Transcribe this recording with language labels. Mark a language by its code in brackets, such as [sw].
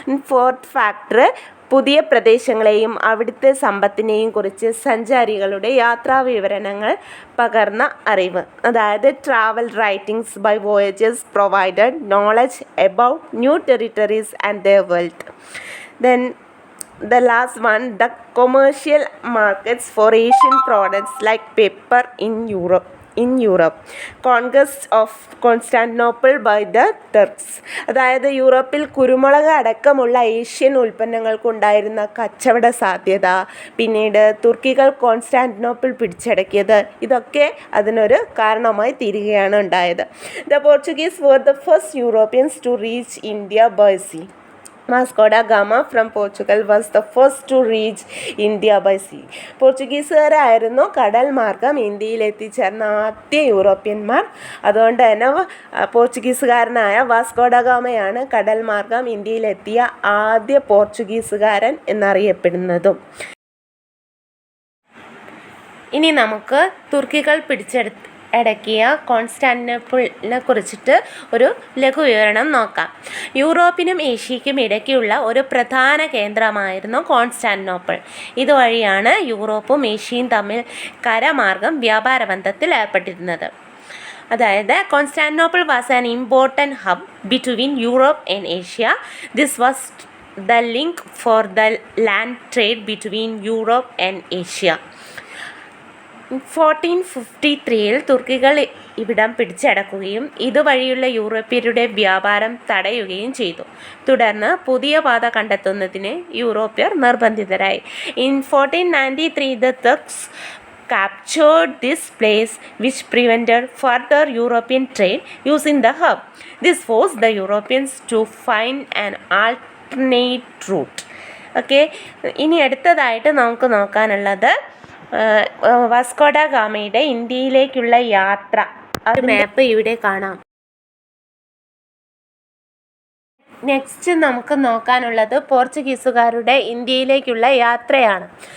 [ml] Fourth factor, പുതിയ പ്രദേശങ്ങളെയും അവിടുത്തെ സമ്പത്തിനെയും കുറിച്ച് സഞ്ചാരികളുടെ യാത്രാ വിവരണങ്ങൾ പകർന്ന അറിവ്. അതായത് [en] Travel writings by voyagers provided knowledge about new territories and their wealth. Then the last one, the commercial markets for Asian products like pepper in Europe. Conquest of Constantinople by the Turks. [ml] അതായത് യൂറോപ്പിൽ കുരുമുളക് അടക്കമുള്ള Asian ഉൽപ്പന്നങ്ങൾക്കുണ്ടായിരുന്ന കച്ചവട സാധ്യത, പിന്നീട് തുർക്കികൾ Constantinople പിടിച്ചടക്കിയത്, ഇതൊക്കെ അതിനൊരു കാരണമായി തീരുകയാണ് ഉണ്ടായത്. [en] The Portuguese were the first Europeans to reach India by sea. Vasco da Gama from Portugal was the first to reach India by sea. [ml] പോർച്ചുഗീസുകാരായിരുന്നു കടൽ മാർഗം ഇന്ത്യയിൽ എത്തിച്ചേർന്ന ആദ്യ യൂറോപ്യന്മാർ. അതുകൊണ്ട് തന്നെ പോർച്ചുഗീസുകാരനായ വാസ്കോ ഡ ഗാമയാണ് കടൽ മാർഗം ഇന്ത്യയിലെത്തിയ ആദ്യ പോർച്ചുഗീസുകാരൻ എന്നറിയപ്പെടുന്നതും. ഇനി നമുക്ക് തുർക്കികൾ അടക്കിയ കോൺസ്റ്റാന്റിനോപ്പിളിനെ കുറിച്ചിട്ട് ഒരു ലഘു വിവരണം നോക്കാം. യൂറോപ്പിനും ഏഷ്യയ്ക്കും ഇടയ്ക്കുള്ള ഒരു പ്രധാന കേന്ദ്രമായിരുന്നു കോൺസ്റ്റാന്റിനോപ്പിൾ. ഇതുവഴിയാണ് യൂറോപ്പും ഏഷ്യയും തമ്മിൽ കരമാർഗം വ്യാപാര ബന്ധത്തിൽ ഏർപ്പെട്ടിരുന്നത്. അതായത് [en] Constantinople was an important hub between Europe and Asia. This was the link for the land trade between Europe and Asia. [ml] 1453 തുർക്കികൾ ഇവിടം പിടിച്ചടക്കുകയും ഇതുവഴിയുള്ള യൂറോപ്യരുടെ വ്യാപാരം തടയുകയും ചെയ്തു. തുടർന്ന് പുതിയ പാത കണ്ടെത്തുന്നതിന് യൂറോപ്യർ നിർബന്ധിതരായി. [en] In 1493 the Turks captured this place, which prevented further European trade using the hub. This forced the Europeans to find an alternate route. [ml] Okay, ഇനി അടുത്തതായിട്ട് നമുക്ക് നോക്കാനുള്ളത് വാസ്കോ ഡ ഗാമയുടെ ഇന്ത്യയിലേക്കുള്ള യാത്ര. അത് മാപ്പ് ഇവിടെ കാണാം. നെക്സ്റ്റ് നമുക്ക് നോക്കാനുള്ളത് പോർച്ചുഗീസുകാരുടെ ഇന്ത്യയിലേക്കുള്ള യാത്രയാണ്.